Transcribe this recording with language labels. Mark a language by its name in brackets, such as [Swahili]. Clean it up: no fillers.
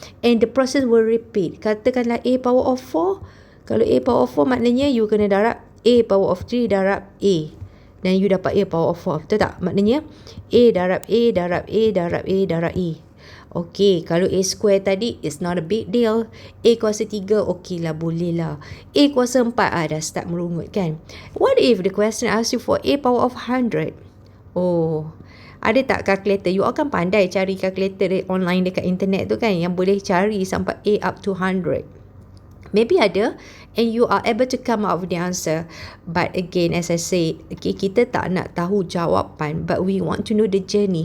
[English] And the process will repeat. [Malay] Katakanlah A power of 4. Kalau [English] A power of 4 [Malay] maknanya you kena darab [English] A power of 3 [Malay] darab A. Dan you dapat [English] A power of 4. [Malay] Betul tak? Maknanya A darab A darab A darab A darab A. [English] Okay, kalau A square tadi, it's not a big deal. [Malay] A kuasa 3, okay lah, boleh lah. A kuasa 4, dah start merungut kan? [English] What if the question asks you for A power of 100? [Malay] Oh, ada tak calculator? You akan pandai cari calculator online dekat internet tu kan, yang boleh cari sampai A up to 100. Maybe ada, [English] and you are able to come up with the answer. But again, as I say, okay, [Malay] kita tak nak tahu jawapan, [English] but we want to know the journey.